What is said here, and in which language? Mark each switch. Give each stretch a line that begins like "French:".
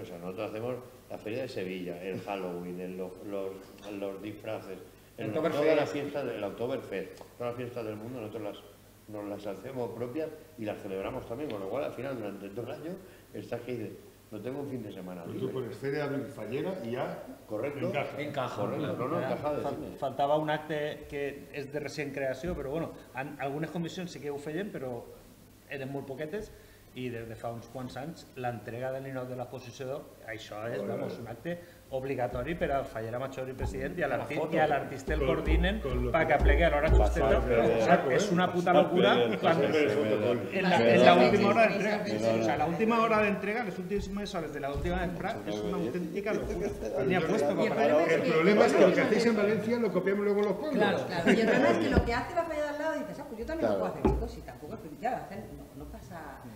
Spanish: O sea, nosotros hacemos la Feria de Sevilla, el Halloween, los disfraces, toda la fiesta del Oktoberfest, todas las fiestas del mundo, nosotros nos las hacemos propias y las celebramos también, con lo cual al final durante todo el año estás que dices, no tengo un fin de semana Tú libre. pones feria fallera y ya Correcto. Encaja. Correcto, no, encaja de cine.
Catalan: Faltava un acte que és de recent creació, però bueno, algunes comissions sí que ho feien, però eren molt poquetes, i des de fa uns quants anys l'entrega del ninot de l'exposició, això és vamos, un acte obligatori per al Fallera Major i president i a l'artista el coordinen perquè plegue a l'hora justeta.
Spanish: És una puta locura en la última hora d'entrega. O sea, la última hora de entrega, las últimas horas de la última entrega es una auténtica locura. Ni apuesto para el problema es que lo que hacéis en Valencia lo copiamos luego en los pueblos. Claro, y el problema es que lo que hace la falla de al lado dices, pues yo también lo puedo hacer, chicos, y tampoco es que no pasa.